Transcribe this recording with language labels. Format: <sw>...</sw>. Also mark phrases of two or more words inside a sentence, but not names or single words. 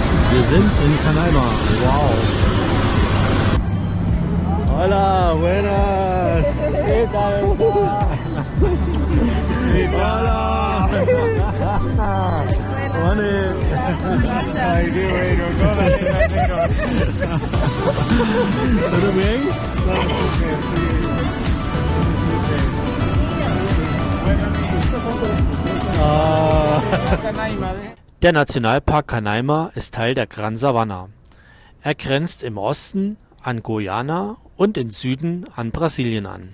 <de>Wir sind in Canaima. Wow.</de> <es>Hola, buenas. ¿Qué tal? Hola. Ay, qué bueno. ¿Todo bien?</es> <de>Der Nationalpark Canaima ist Teil der Gran Sabana. Er grenzt im Osten an Guyana und im Süden an Brasilien an.</de>